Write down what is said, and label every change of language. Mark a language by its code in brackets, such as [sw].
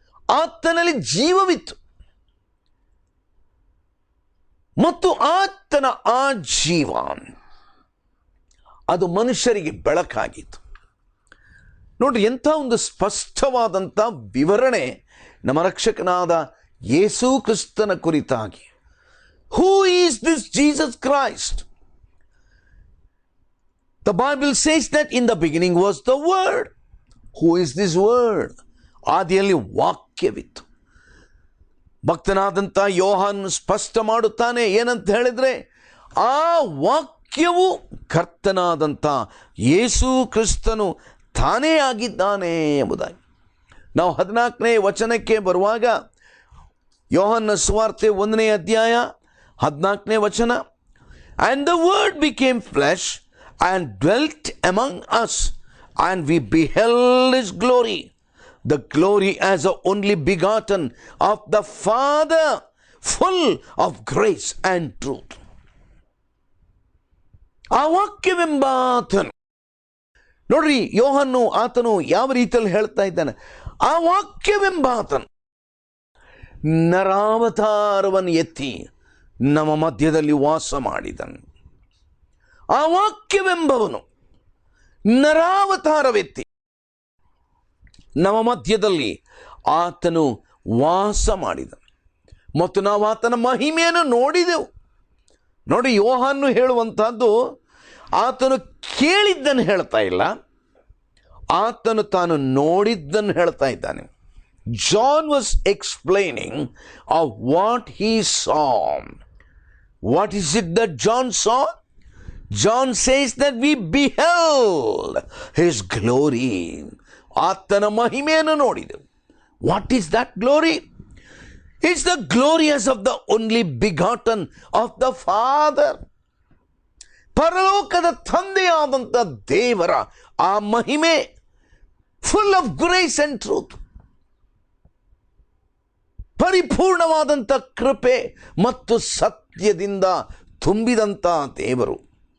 [kn] ಆತನಲ್ಲಿ ಜೀವವಿತ್ತು ಮತ್ತು ಆತನ ಆ ಜೀವ ಅದು ಮನುಷ್ಯರಿಗೆ ಬೆಳಕಾಗಿತ್ತು. ನೋಡ್ರಿ, ಎಂಥ ಒಂದು ಸ್ಪಷ್ಟವಾದಂಥ ವಿವರಣೆ ನಮ್ಮ ರಕ್ಷಕನಾದ ಯೇಸು ಕ್ರಿಸ್ತನ ಕುರಿತಾಗಿ. [en] Who is this Jesus Christ? The Bible says that in the beginning was the Word. Who is this Word? [kn] ಆದಿಯಲ್ಲಿ ವಾಕ್ಯವಿತ್ತು. ಭಕ್ತನಾದಂಥ ಯೋಹಾನ್ ಸ್ಪಷ್ಟ ಮಾಡುತ್ತಾನೆ. ಏನಂತ ಹೇಳಿದರೆ, ಆ ವಾಕ್ಯವು ಕರ್ತನಾದಂಥ ಯೇಸು ಕ್ರಿಸ್ತನು ತಾನೇ ಆಗಿದ್ದಾನೆ ಎಂಬುದಾಗಿ. ನಾವು 14ನೇ ವಚನಕ್ಕೆ ಬರುವಾಗ ಯೋಹಾನ ಸುವಾರ್ತೆ 1ನೇ ಅಧ್ಯಾಯ 14ನೇ ವಚನ, [en] and the word became flesh and dwelt among us, and we beheld his glory, the glory as the only begotten of the Father, full of grace and truth. [kn] ಆ ವಾಕ್ಯವೆಂಬಾತನು ನೋಡ್ರಿ, ಯೋಹನ್ನು ಆತನು ಯಾವ ರೀತಿಯಲ್ಲಿ ಹೇಳ್ತಾ ಇದ್ದಾನೆ? ಆ ವಾಕ್ಯವೆಂಬಾತನು ನರಾವತಾರವನ್ನು ಎತ್ತಿ ನಮ್ಮ ಮಧ್ಯದಲ್ಲಿ ವಾಸ ಮಾಡಿದನು. ಆ ವಾಕ್ಯವೆಂಬವನು ನರಾವತಾರವೆತ್ತಿ ನಮ್ಮ ಮಧ್ಯದಲ್ಲಿ ಆತನು ವಾಸ ಮಾಡಿದನು ಮತ್ತು ನಾವು ಆತನ ಮಹಿಮೆಯನ್ನು ನೋಡಿದೆವು. ನೋಡಿ, ಯೋಹಾನು ಹೇಳುವಂತಹದ್ದು ಆತನು ಕೇಳಿದ್ದನ್ನು ಹೇಳ್ತಾ ಇಲ್ಲ, ಆತನು ತಾನು ನೋಡಿದ್ದನ್ನು ಹೇಳ್ತಾ ಇದ್ದಾನೆ. [en] John was explaining of what he saw. What is it that John saw? John says that we beheld his glory. [kn] ಆತನ ಮಹಿಮೆಯನ್ನು ನೋಡಿದೆವು. [en] What is that glory? It's the glory as of the only begotten of the Father. [kn] ಪರಲೋಕದ ತಂದೆಯಾದಂಥ ದೇವರ ಆ ಮಹಿಮೆ, [en] full of grace and truth, [kn] ಪರಿಪೂರ್ಣವಾದಂಥ ಕೃಪೆ ಮತ್ತು ಸತ್ಯದಿಂದ ತುಂಬಿದಂಥ ದೇವರು.